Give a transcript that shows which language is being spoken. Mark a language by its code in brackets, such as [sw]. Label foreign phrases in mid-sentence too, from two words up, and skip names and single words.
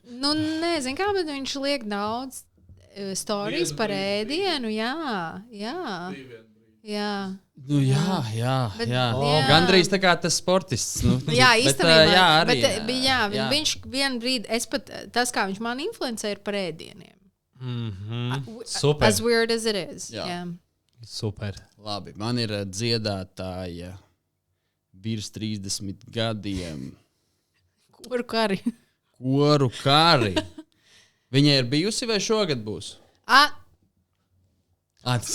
[lv] Nezinu kā, bet viņš liek daudz storijas par ēdienu, jā. Gandrīz tā kā tas sportists. Jā, īstenībā. Viņš vienu brīdi, tas kā viņš man influencē ir par ēdieniem. Super. [en] As weird as it is. [lv] Jā. Super. Labi, man ir dziedātāja virs 30 gadiem. Koru kari. Viņa ir bijusi vai šogad būs? Tas